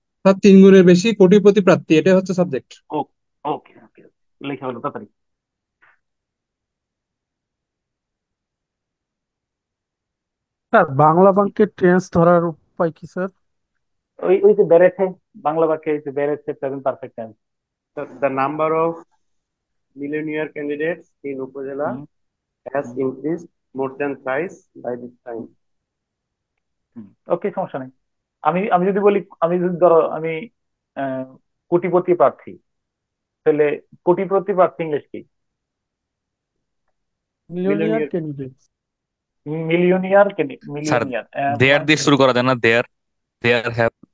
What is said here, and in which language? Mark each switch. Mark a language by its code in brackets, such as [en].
[bn] Sir 3 গুণের বেশি কোটিপতি প্রার্থী, এটা হচ্ছে সাবজেক্ট। ওকে ওকে, লেখা হলো তাড়াতাড়ি। স্যার বাংলা বাক্যের টেন্স ধরার উপায় কি স্যার? ওই ওই যে বেড়েছে, বাংলা বাক্যে এই যে বেড়েছে, present perfect tense. [en] The number of millionaire candidates in Upazila has increased more than thrice by this time. [bn] ওকে, সমস্যা নেই। আমি আমি যদি বলি, আমি যদি ধরো আমি আহ, কোটিপতি প্রার্থী, তাহলে কোটিপতি প্রার্থী ইংলিশ কি? [en] Millionaire candidates. Millionaire, [bn] sir [en] Millionaire. [bn] দেয়ার দিয়ে শুরু করা যায় না? [en] There, there have.